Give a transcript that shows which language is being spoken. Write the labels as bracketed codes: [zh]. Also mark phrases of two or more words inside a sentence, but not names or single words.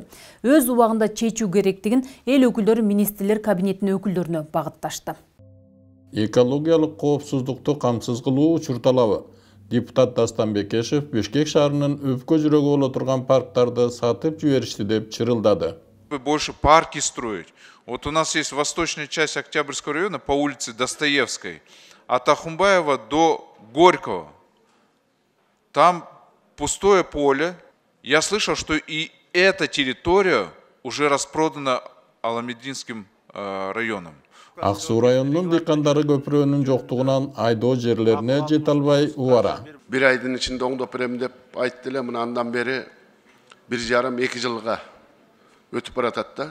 [ky] Өз убагында чечүү керектигин эл өкүлдөрү министрлер кабинетинин өкүлдөрүнө багытташты. Экологиялык коопсуздукту камсыз кылуу учур талабы. Депутат Дастан Бекешев Бишкек шаарынын өпкө жүрөгү боло турган парктарды сатып жиберишти деп чырылдады. [ru] Больше парки строить. Вот у нас есть восточная часть Октябрьского района по улице Достоевской, от Ахумбаева до Горького. Там пустое поле. Я слышал, что и эта территория уже распродана Аламединским районом. [ky] Ак Суу районунун дыйкандары көпүрөнүн жоктугунан айдоо жерлерине жете албай убара. Bir айдын ичинде оңдоп берем деп айтты эле, мына андан бери 1,5-2 жылга өтүп баратат да.